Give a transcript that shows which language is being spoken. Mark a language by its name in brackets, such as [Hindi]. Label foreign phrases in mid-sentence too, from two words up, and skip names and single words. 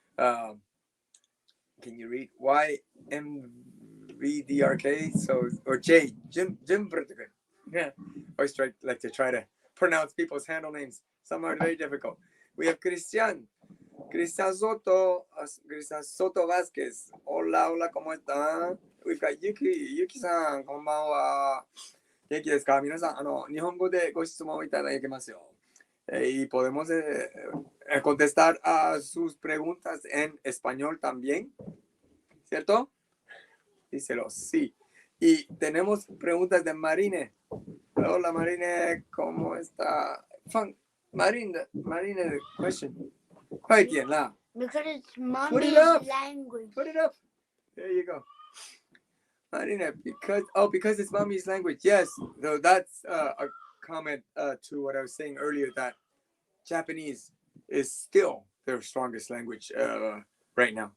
[English] Can you read YMVDRK? So, or J, Jim, yeah. Always like to try to pronounce people's handle names. Some are very difficult. We have Cristian Soto Vázquez. [Spanish] Hola, ¿cómo está? [English] We've got Yuki-san, こんばんは。 [Japanese] 元気ですか？皆さん、日本語でご質問いただけますよ。 [Spanish] Y podemos contestar a sus preguntas en español también, ¿cierto? Díselo, sí. Y tenemos preguntas de Marine. Hola Marine, ¿cómo está? [English] Marine, question. [Chinese] 快点啦. [English] Because it's mommy's Put it up. language. Put it up. There you go. Marine, because it's mommy's language. Yes, so that's a comment to what I was saying earlier, that Japanese is still their strongest language right now.